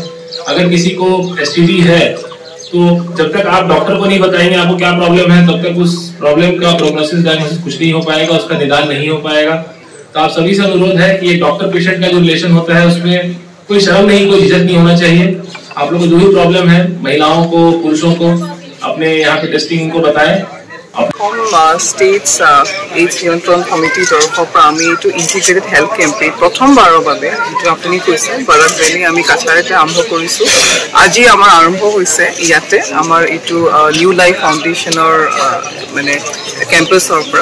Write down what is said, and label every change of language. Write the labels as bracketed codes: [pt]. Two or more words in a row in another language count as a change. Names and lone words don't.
[hi] अगर किसी को एसटीडी है तो जब तक आप डॉक्टर को नहीं बताएंगे आपको क्या प्रॉब्लम है, तब तक उस प्रॉब्लम का [en] prognosis diagnosis [hi] कुछ नहीं हो पाएगा, उसका निदान नहीं हो पाएगा। तो आप सभी से अनुरोध है कि एक [en] doctor patient [hi] का जो रिलेशन होता है उसमें कोई शर्म नहीं, कोई झिझक नहीं होना चाहिए। आप लोगों को जो भी प्रॉब्लम है, महिलाओं को, पुरुषों को, अपने यहाँ पे टेस्टिंग को बताएं [en] states AIDS [as] নিয়ন্ত্ৰণ কমিটিৰ তৰফৰ পৰা আমি এইটো [en] integrated health campaign [as] প্ৰথমবাৰৰ বাবে যিটো আপুনি কৈছে বাৰাক ভেলী আমি কাছাৰীতে আৰম্ভ কৰিছোঁ। আজি আমাৰ আৰম্ভ হৈছে ইয়াতে আমাৰ এইটো নিউ লাইফ ফাউণ্ডেশ্যনৰ মানে কেম্পাছৰ পৰা।